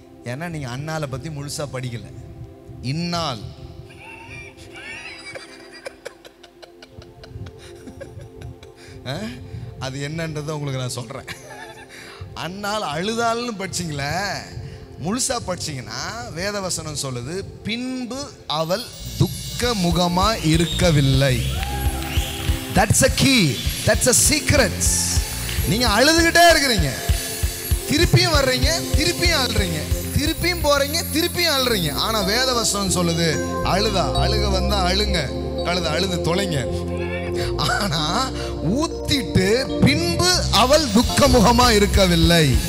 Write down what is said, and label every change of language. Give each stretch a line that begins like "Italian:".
Tamil: ஏன்னா நீங்க அன்னாளை பத்தி முழுசா படிக்கல. இந்நாள் அது என்னன்றதை உங்களுக்கு நான் சொல்றேன். அந்நாள் அழுதாள்னு படிச்சிங்களே, முழுசா படிச்சிங்கன்னா வேதவசனம் சொல்லுது, பின்பு அவள் துக்க முகமா இருக்கவில்லை.
English: That's a key, that's a secret.
Tamil: நீங்க அழுதுகிட்டே இருக்கிறீங்க, திருப்பியும் வர்றீங்க, திருப்பியும் அழுறீங்க, திருப்பியும் போறீங்க, திருப்பியும் அழுறீங்க. ஆனா வேதவசனம் சொல்லுது, அழுக வந்தா அழுங்க, அழுது தொலைங்க. ஆனா ஊத்திட்டு பின்பு அவள் துக்கமுகமா இருக்கவில்லை.